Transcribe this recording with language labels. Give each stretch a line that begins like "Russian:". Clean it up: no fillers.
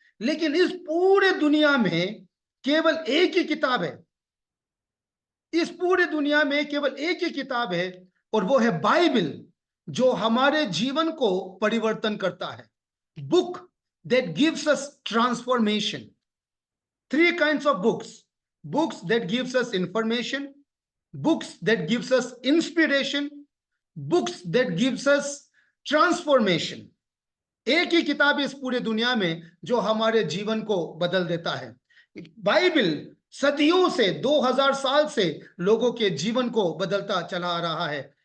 Hindi: लेकिन इस पूरे दुनिया में केवल एक ही किताब है, इस पूरे दुनिया में केवल एक ही किताब है, और वो है बाइबल, जो हमारे जीवन को परिवर्तन करता है।
English: Book that gives us transformation. 3 kinds of books: books that gives us information, books that gives us inspiration, books that gives us transformation।
Hindi: एक ही किताब इस पूरे दुनिया में जो हमारे जीवन को बदल देता है। बाइबल सदियों से, 2000 साल से लोगों के जीवन को बदलता चला आ रहा है।